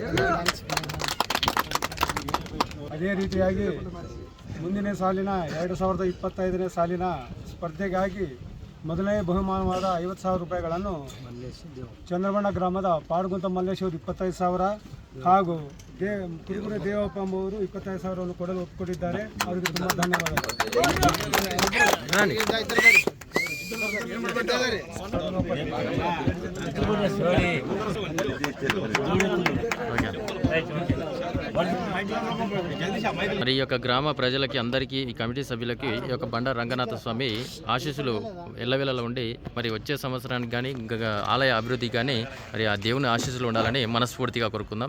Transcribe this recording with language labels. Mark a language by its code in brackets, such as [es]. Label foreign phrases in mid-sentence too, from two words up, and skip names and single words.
[kn] ಅದೇ ರೀತಿಯಾಗಿ ಮುಂದಿನ ಸಾಲಿನ 2025ನೇ ಸಾಲಿನ ಸ್ಪರ್ಧೆಗಾಗಿ ಮೊದಲನೇ ಬಹುಮಾನವಾದ 50,000 ರೂಪಾಯಿಗಳನ್ನು ಚಂದ್ರಬಣ್ಣ ಗ್ರಾಮದ ಪಾಡುಗುಂತ ಮಲ್ಲೇಶ್ ಅವರು 25,000 ಹಾಗೂ ಕುರುಬುರ ದೇವಪ್ಪ ಎಂಬುವರು 25,000 ಕೊಡಲು ಒಪ್ಪಿಕೊಂಡಿದ್ದಾರೆ. ಅವರಿಗೆ ತುಂಬ ಧನ್ಯವಾದಗಳು. [te] మరి ఈ యొక్క గ్రామ ప్రజలకి అందరికీ ఈ కమిటీ సభ్యులకి ఈ యొక్క బండ రంగనాథ స్వామి ఆశీస్సులు ఎల్లవేళలా ఉండి మరి వచ్చే సంవత్సరానికి కానీ ఇంకా ఆలయ అభివృద్ధికి కానీ మరి ఆ దేవుని ఆశీస్సులు ఉండాలని మనస్ఫూర్తిగా కోరుకుందాం.